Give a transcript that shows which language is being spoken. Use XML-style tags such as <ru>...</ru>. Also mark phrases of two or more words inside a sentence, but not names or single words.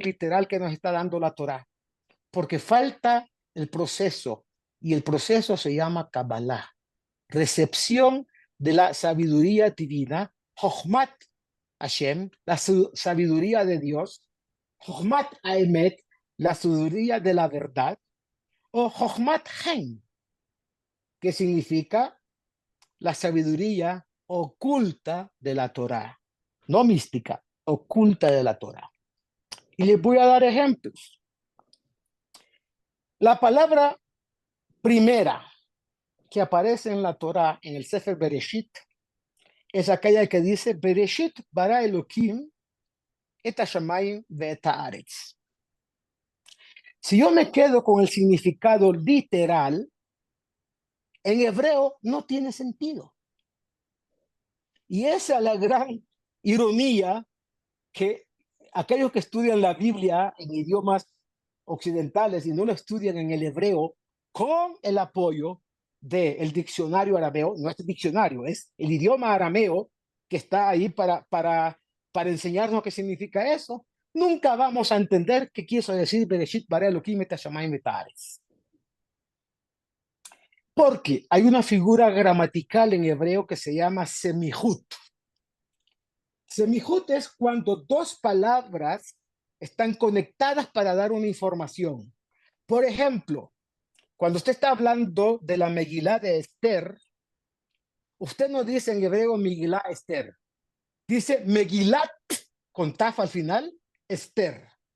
<es>literal que nos está dando la Torá, porque falta el proceso, y el proceso se llama Kabbalah, recepción de la sabiduría divina,</es> <he>חכמת השם,</he> <es>la sabiduría de Dios,</es> <he>חכמת האמת,</he> <es>la sabiduría de la verdad, o</es> <he>חכמת חן,</he> <es>que significa la sabiduría oculta de la Torá, no mística, oculta de la Torá. Y les voy a dar ejemplos. La palabra primera que aparece en la Torá, en el Sefer Bereshit, es aquella que dice,</es> <he>בראשית ברא אלהים את השמים ואת הארץ.</he> <es>Si yo me quedo con el significado literal, en hebreo no tiene sentido. Y esa es la gran ironía que aquellos que estudian la Biblia en idiomas occidentales y no lo estudian en el hebreo con el apoyo del diccionario arameo, no es el diccionario, es el idioma arameo que está ahí para enseñarnos qué significa eso, nunca vamos a entender qué quiso decir</es> <he>בראשית ברא אלהים את השמים את הארץ.</he> <es>Porque hay una figura gramatical en hebreo que se llama semihut. Semihut es cuando dos palabras están conectadas para dar una información. Por ejemplo, cuando usted está hablando de la Megilá de Esther, usted no dice en hebreo Megilá Esther, dice Megilat con taf al final, Esther.</es>